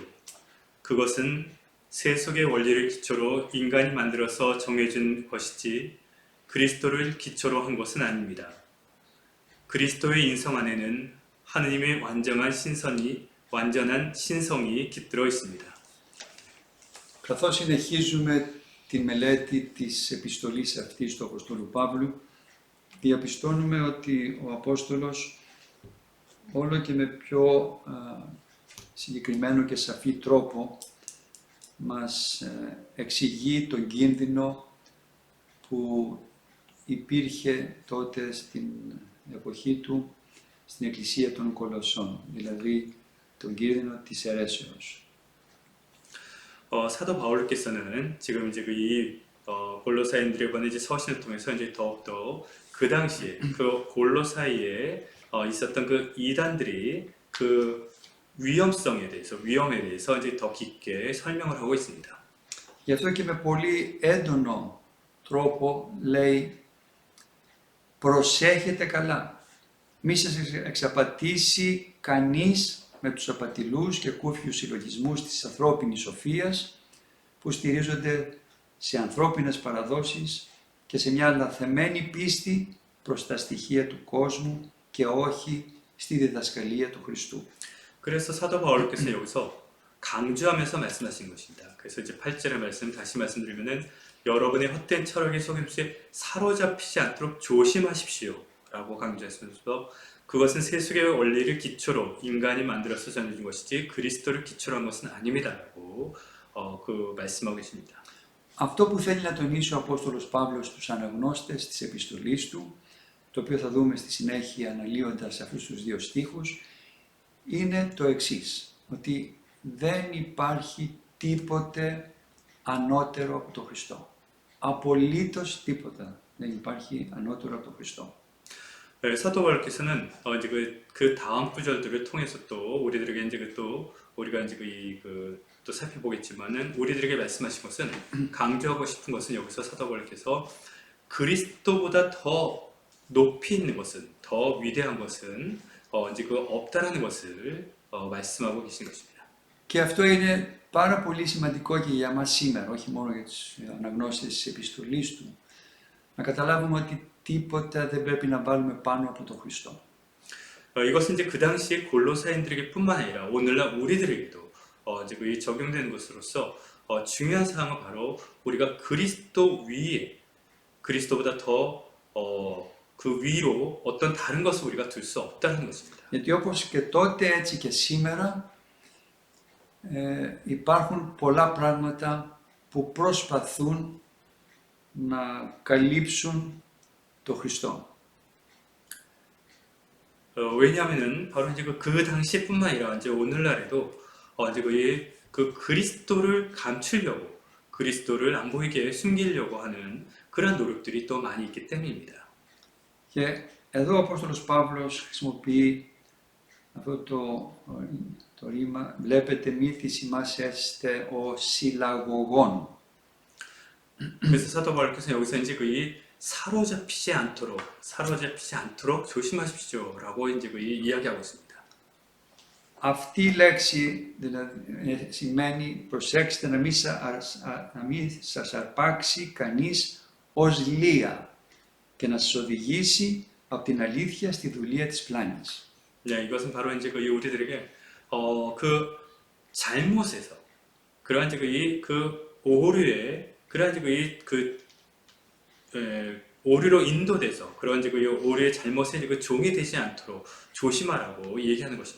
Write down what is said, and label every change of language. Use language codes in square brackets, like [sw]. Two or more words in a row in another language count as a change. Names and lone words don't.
[ko] 그것은 세속의 원리를 기초로 인간이 만들어서 정해준 것이지 그리스도를 기초로 한 것은 아닙니다. 그리스도의 인성 안에는 하느님의 완전한 신성이 깃들어 있습니다. [el] Καθώς συνεχίζουμε τη μελέτη της επιστολής αυτής του Αποστόλου Παύλου, διαπιστώνουμε ότι ο Απόστολος όλο και με πιο συγκεκριμένο και σαφή τρόπο μας εξηγεί τον κίνδυνο που υπήρχε τότε στην εποχή του στην Εκκλησία των Κολοσσών, δηλαδή τον κίνδυνο της αιρέσεως. [ko] 사도 바울께서는 지금 이 골로새인들에 보낸 이제 서신을 통해서 이제 더욱더 그 당시에 그 골로사이에 있었던 그 이단들이 그 위험에 대해서 이제 더 깊게 설명을 하고 있습니다. [el] Γι' αυτό και με πολύ έντονο τρόπο λέει προσέχετε καλά. Μη σας εξαπατήσει κανείς με τους απατηλούς και κούφιους συλλογισμούς της ανθρώπινης σοφίας που στηρίζονται σε ανθρώπινες παραδόσεις και σε μια λαθεμένη πίστη προς τα στοιχεία του κόσμου και όχι στη διδασκαλία του Χριστού. [ko] 그래서 사도 바울께서 여기서 강조하면서 말씀하신 것입니다. 그래서 이제 8절의 말씀 다시 말씀드리면은 여러분의 헛된 철학의 속임수에 사로잡히지 않도록 조심하십시오라고 강조했으면서 그것은 세속의 원리를 기초로 인간이 만들어서 전해준 것이지 그리스도를 기초로 한 것은 아닙니다라고 그 말씀하고 계십니다. [el] Αυτό που θέλει να τονίσει ο Απόστολος Παύλος στους αναγνώστες της επιστολής του, το οποίο θα δούμε στη συνέχεια αναλύοντας αυτούς τους δύο στίχους, είναι το εξής, ότι δεν υπάρχει τίποτε ανώτερο από τον Χριστό. Απολύτως τίποτα δεν υπάρχει ανώτερο από τον Χριστό. [ko] 네, 사도 바울께서는 이제 그 다음 구절들을 통해서 또 우리들에게 이제 또 우리가 이제 또 살펴보겠지만은 우리들에게 말씀하신 것은 강조하고 싶은 것은 여기서 사도 바울께서 그리스도보다 더 높이 있는 것은 더 위대한 것은 이제 없다라는 것을 말씀하고 계신 것입니다. [el] Και αυτό είναι πάρα πολύ σημαντικό και για μας σήμερα, όχι μόνο για τους αναγνώστες της επιστολής του, να καταλάβουμε ότι τίποτα δεν πρέπει να βάλουμε πάνω από τον Χριστό. [ko] 이것은 이제 그 당시에 골로새인들에게 뿐만 아니라 오늘날 우리들에게도 이제 적용되는 것으로서 중요한 사항은 바로 우리가 그리스도 위에 그리스도보다 더 그 위로 어떤 다른 것을 우리가 둘 수 없다는 것입니다. [el] Γιατί όπως και τότε έτσι και σήμερα υπάρχουν πολλά πράγματα που προσπαθούν να καλύψουν το Χριστό. [ko] 왜냐하면은 바로 이제 그 당시뿐만 아니라 이제 오늘날에도 이제 그 그리스도를 감추려고 그리스도를 안 보이게 숨기려고 하는 그런 노력들이 또 많이 있기 때문입니다. [el] Και εδώ ο Απόστολος Παύλος χρησιμοποιεί αυτό το ρήμα, βλέπετε μη θυσιμάσεστε ο συλλαγωγών. [ko] 그래서 사도 바울께서 여기서 이제 사로잡히지 않도록 조심하십시오라고 이제 이야기하고 있습니다. [el] Αυτή η λέξη δηλαδή, σημαίνει προσέξτε να μην σας αρπάξει κανείς ως λία και να σας οδηγήσει από την αλήθεια στη δουλεία της πλάνης. [ko] 네, 이것은 바로 이제 우리들에게 그 잘못에서 그러한 이제 그 오류에 그러한 이제 오류로 인도돼서 그런 이제 오류의 잘못에 그 종이 되지 않도록 조심하라고 얘기하는 것입니다.